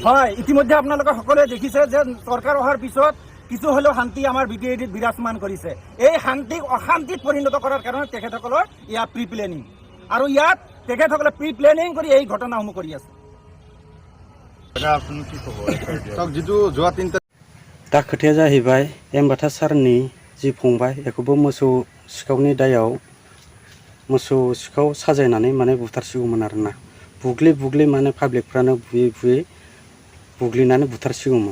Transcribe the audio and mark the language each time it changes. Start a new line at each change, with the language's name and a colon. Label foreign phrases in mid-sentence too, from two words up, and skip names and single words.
Assamese: হয়, ইতিমধ্যে আপোনালোকে সকলোৱে দেখিছে যে চৰকাৰ অহাৰ পিছত কিছু হ'লেও শান্তি আমাৰ BTADত বিৰাজমান কৰিছে। এই শান্তিক অশান্তিত পৰিণত কৰাৰ কাৰণে তেখেতসকলৰ ইয়াত
English: pre planning,
Assamese: আৰু ইয়াত তেখেতসকলে
English: pre planning
Assamese: কৰি এই ঘটনাসমূহ কৰি আছে। আপুনি কি ক'ব?
Bodo: जितु जोआ 3 दा खोथाया जाहैबाय एम्बाथा सारनि जि फंबाय बेखौबो मोसौ सिखावनि दायाव मोसौ सिखाव साजायनानै माने बुथारसिगौमोन आरोना। बुग्लि माने पाब्लिकफ्रानो बुयै बुग्लिनानै बुथारसिगौमोन।